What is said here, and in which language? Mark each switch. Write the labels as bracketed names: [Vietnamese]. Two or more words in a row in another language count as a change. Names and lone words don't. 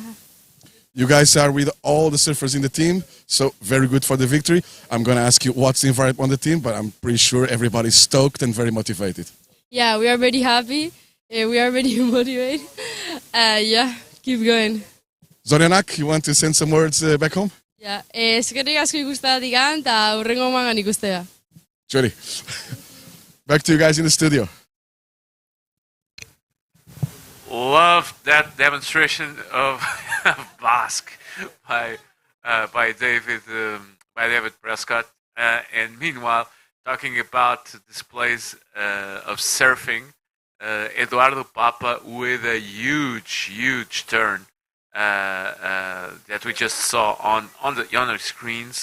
[English] You guys are with all the surfers in the team, so very good for the victory. I'm going to ask you what's the vibe on the team, but I'm pretty sure everybody's stoked and very motivated. Yeah, we are very happy. We are very motivated. Yeah, keep going. Zorianak, you want to send some words back home? Yeah, [Basque] eskerrik asko ikusteagatik eta hurrengo mangan ikustea. [English] Jody, back to you guys in the studio. Love that demonstration of Basque by David Prescott. And meanwhile, talking about displays of surfing, Eduardo Papa with a huge turn that we just saw on the screens.